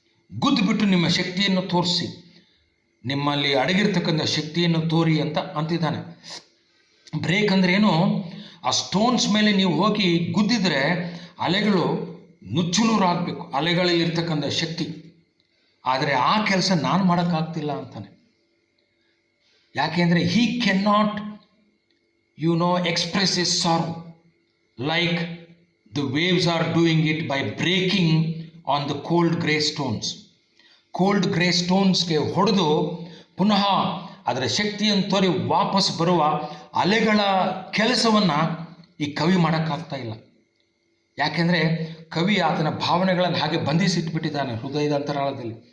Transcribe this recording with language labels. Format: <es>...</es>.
<kn>ಗುದ್ದುಬಿಟ್ಟು ನಿಮ್ಮ ಶಕ್ತಿಯನ್ನು ತೋರಿಸಿ, ನಿಮ್ಮಲ್ಲಿ ಅಡಗಿರ್ತಕ್ಕಂಥ ಶಕ್ತಿಯನ್ನು ತೋರಿ ಅಂತಿದ್ದಾನೆ. ಬ್ರೇಕ್ ಅಂದರೆ ಏನು? ಆ ಸ್ಟೋನ್ಸ್ ಮೇಲೆ ನೀವು ಹೋಗಿ ಗುದ್ದಿದ್ರೆ ಅಲೆಗಳು ನುಚ್ಚುನೂರಾಗಬೇಕು, ಅಲೆಗಳಲ್ಲಿ ಇರ್ತಕ್ಕಂಥ ಶಕ್ತಿ. ಆದರೆ ಆ ಕೆಲಸ ನಾನು ಮಾಡೋಕ್ಕಾಗ್ತಿಲ್ಲ ಅಂತಾನೆ.</kn> <en>ಯಾಕೆಂದರೆ he can not express his sorrow like the waves are doing it by breaking on the cold grey stones.</en> <kn>Cold grey ಸ್ಟೋನ್ಸ್ಗೆ ಹೊಡೆದು ಪುನಃ ಅದರ ಶಕ್ತಿಯನ್ನು ತೋರಿ ವಾಪಸ್ ಬರುವ ಅಲೆಗಳ ಕೆಲಸವನ್ನು ಈ ಕವಿ ಮಾಡೋಕ್ಕಾಗ್ತಾ ಇಲ್ಲ. ಯಾಕೆಂದರೆ ಕವಿ ಆತನ ಭಾವನೆಗಳನ್ನು ಹಾಗೆ ಬಂಧಿಸಿಟ್ಬಿಟ್ಟಿದ್ದಾನೆ ಹೃದಯದ ಅಂತರಾಳದಲ್ಲಿ.</kn>